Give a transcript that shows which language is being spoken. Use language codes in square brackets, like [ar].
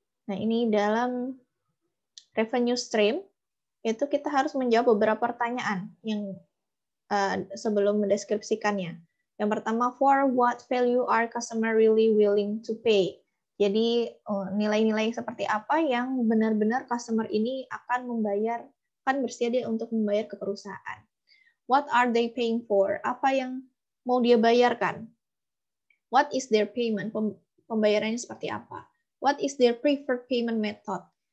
[id] Nah, ini dalam revenue stream itu kita harus menjawab beberapa pertanyaan yang sebelum mendeskripsikannya. Yang pertama, [en] for what value are customer really willing to pay? [id] Jadi nilai-nilai seperti apa yang benar-benar customer ini akan bersedia untuk membayar ke perusahaan. [en] What are they paying for? [id] Apa yang mau dia bayarkan? [en] What is their payment? [id] Pembayarannya seperti apa? [en] What is their preferred payment method?